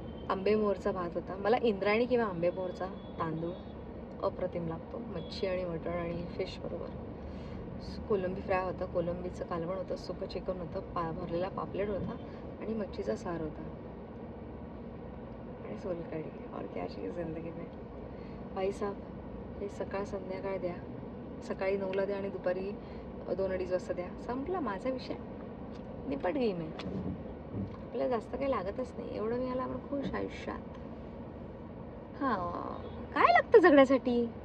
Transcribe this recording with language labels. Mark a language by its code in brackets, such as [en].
[mr] आंबेमोहरचा भात होता. मला इंद्रायणी किंवा आंबेमोहरचा तांदूळ अप्रतिम लागतो, मच्छी आणि मटण आणि फिश बरोबर. कोलंबी फ्राय होता, कोलंबीचं कालवण होतं, सुकं चिकन होतं, भरलेला पापलेट होता आणि मच्छीचा सार होता आणि सोलकढी. [hi] और क्या चाहिए जिंदगी में भाई साहब. [mr] हे सकाळ संध्याकाळ द्या, सकाळी 9ला द्या आणि दुपारी 2-2:30 वाजता द्या, संपला माझा विषय, निपट गेम आहे. आपल्याला जास्त काही लागतच नाही, एवढं मिळालं आपण खुश आयुष्यात. हां, काय लागतं जगण्यासाठी?